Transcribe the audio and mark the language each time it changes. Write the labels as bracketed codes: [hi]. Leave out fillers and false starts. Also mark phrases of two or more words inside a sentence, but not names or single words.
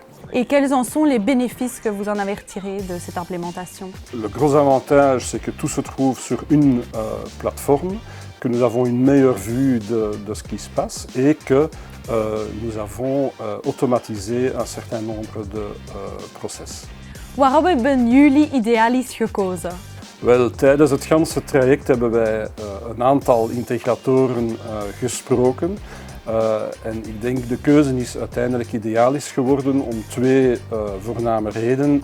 [fr] Et quels en sont les bénéfices que vous en avez retirés de cette implémentation? Le gros avantage, c'est que tout se trouve sur une plateforme, que nous avons une meilleure vue de ce qui se passe et que nous avons automatisé un certain nombre de process. [nl] Waarom hebben jullie Idealis gekozen? Wel, tijdens het ganse traject hebben wij een aantal integratoren gesproken. En ik denk de keuze is uiteindelijk Idealis geworden om twee voorname redenen.